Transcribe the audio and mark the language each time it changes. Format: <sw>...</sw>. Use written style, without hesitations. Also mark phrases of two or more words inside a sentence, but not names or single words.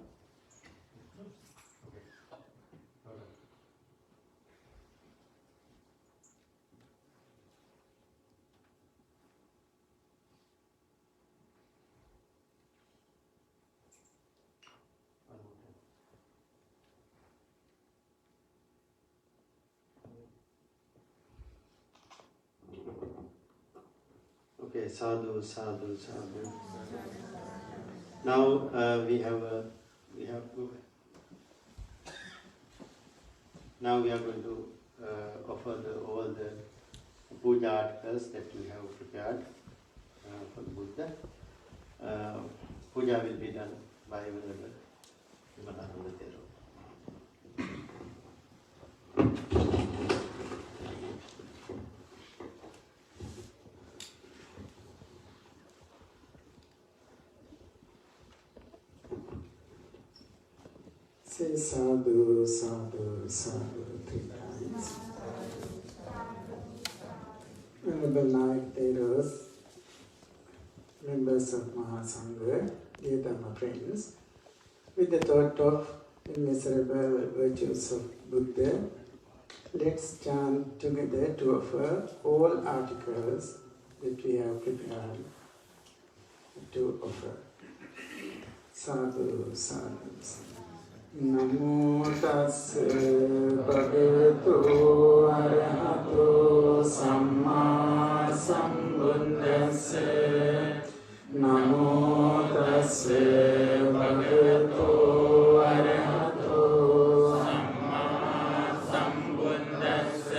<en>Okay. Go down. One more time. Okay,</en> <pi>sadhu, sadhu, sadhu.</pi> <en>Now we have now we are going to offer all the puja articles that you have prepared for the Buddha. Puja will be done by Venerable Vimalananda Thero. Say</en> <pi>sadhu, sadhu, sadhu</pi> <en>3 times. Venerable Naik Theros, members of Mahasangha, dear Dhamma friends, with the thought of immeasurable virtues of Buddha, let's chant together to offer all articles that we have prepared to offer.</en> <pi>Sadhu, sadhu, sadhu. Namo tassa bhagavato arahato samma sambuddhassa. Namo tassa bhagavato arahato samma sambuddhassa.</pi>